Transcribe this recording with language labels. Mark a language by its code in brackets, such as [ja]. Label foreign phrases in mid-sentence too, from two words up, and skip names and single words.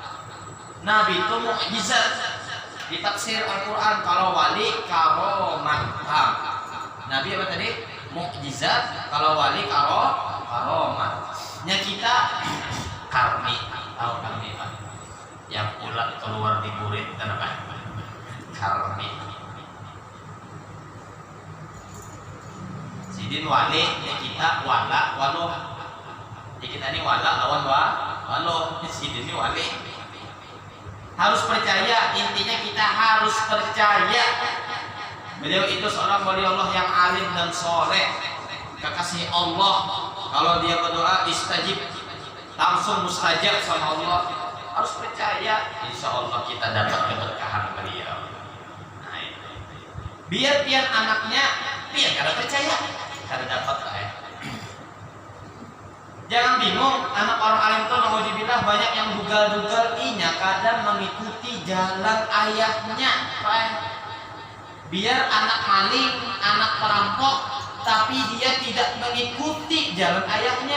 [id] Nabi itu mukjizat. Di tafsir Al-Quran, kalau wali karomah, paham? Nabi apa tadi? Mukjizat. Kalau wali karomah. Nya kita karmi, tahu karmi Pak? Yang ulat keluar di burit, kenapa? Karmi. [bjn] Sidin wali, ya kita wala, waluh. Ya kita ini wala lawan waluh. Sidin ini wali. [id] Harus percaya, intinya kita harus percaya beliau itu seorang wali Allah yang alim dan soleh, kekasih Allah. Kalau dia berdoa istajib, langsung mustajab sama Allah. Harus percaya, [ar] insya Allah [id] kita dapat keberkahan beliau. [bjn] Nah, biar pian anaknya pian kada percaya, kada dapat lah ya. [id] Jangan bingung, anak orang alim itu nauzubillah banyak yang dugal-dugal inya kadang mengikuti jalan ayahnya. Biar anak maling, anak perampok, tapi dia tidak mengikuti jalan ayahnya.